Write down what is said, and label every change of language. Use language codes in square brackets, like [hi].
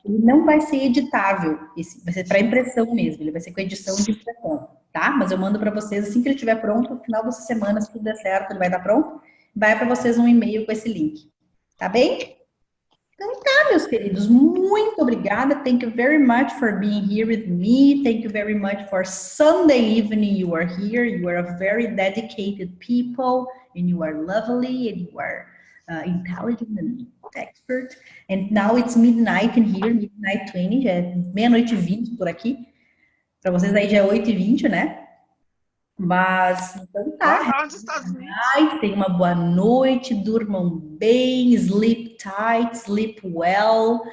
[pt] Ele não vai ser editável, vai ser para impressão mesmo, ele vai ser com edição de impressão, tá? Mas eu mando para vocês assim que ele estiver pronto, no final dessa semana, se tudo der certo, ele vai estar pronto, vai para vocês um e-mail com esse link, tá bem? Então tá, meus queridos, muito obrigada. [en] Thank you very much for being here with me. Thank you very much for Sunday evening you are here. You are a very dedicated people and you are lovely and you are intelligent and expert. And now it's midnight in here, midnight 20, [pt] já é meia-noite e 20 por aqui. Para vocês aí já é 8h20, né? Mas, então tá. Tenham uma boa noite, durmam bem, [en] sleep tight, sleep well.